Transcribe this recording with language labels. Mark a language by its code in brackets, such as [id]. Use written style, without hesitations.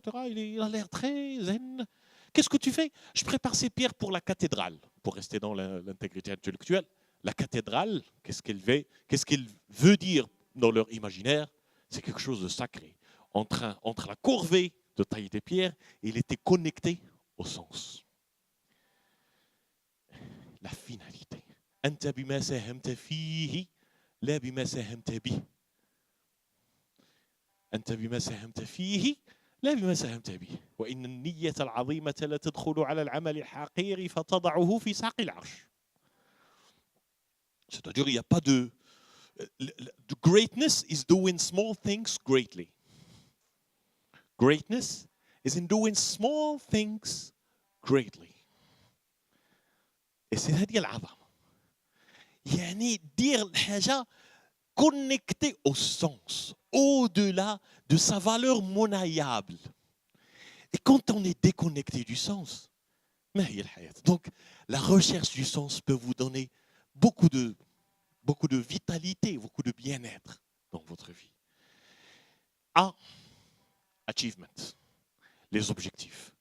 [fr] Il a l'air très zen. Qu'est-ce que tu fais? Je prépare ces pierres pour la cathédrale, pour rester dans l'intégrité intellectuelle. La cathédrale, qu'est-ce qu'elle veut dire dans leur imaginaire? C'est quelque chose de sacré. Entre la corvée de tailler des pierres, il était connecté au sens. La finalité. [ar] أنت بما ساهمت فيه لا بما ساهمت به. أنت بما ساهمت فيه لا بما ساهمت به وإن النية العظيمة لا تدخل على العمل الحقير فتضعه في ساق العرش. C'est-à-dire, il n'y a pas de... [en] The greatness is doing small things greatly. Greatness is in doing small things greatly. [fr] Et c'est هذه العظمة. يعني dire الحاجة connecté au sens, au-delà de sa valeur monnayable. Et quand on est déconnecté du sens, donc la recherche du sens peut vous donner beaucoup de vitalité, beaucoup de bien-être dans votre vie. A, achievement, les objectifs.